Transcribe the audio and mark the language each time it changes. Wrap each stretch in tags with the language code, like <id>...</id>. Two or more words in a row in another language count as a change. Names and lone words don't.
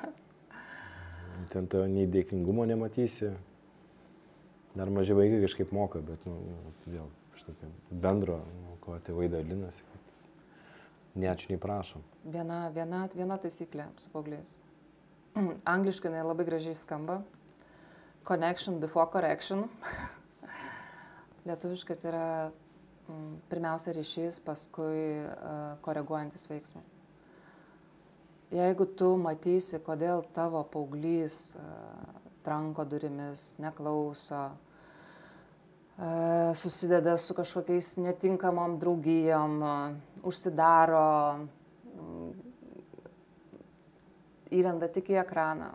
<lt>Ten to nei dėkingumo nematysi. Dar maži vaikai kažkaip moka, bet vėl šitokio bendro, ko tėvai dalinasi. Ne ačiū, nei prašom. Viena taisyklė su paaugliais. Angliškai jinai labai gražiai skamba.</lt> <en>Connection before correction.</en> <lt>Lietuviškai tai yra pirmiausia ryšys, paskui koreguojantis veiksmai. Jeigu tu matysi, kodėl tavo paauglys tranko durimis, neklauso, susideda su kažkokiais netinkamom draugijom, užsidaro, įlenda tik į ekraną.</lt>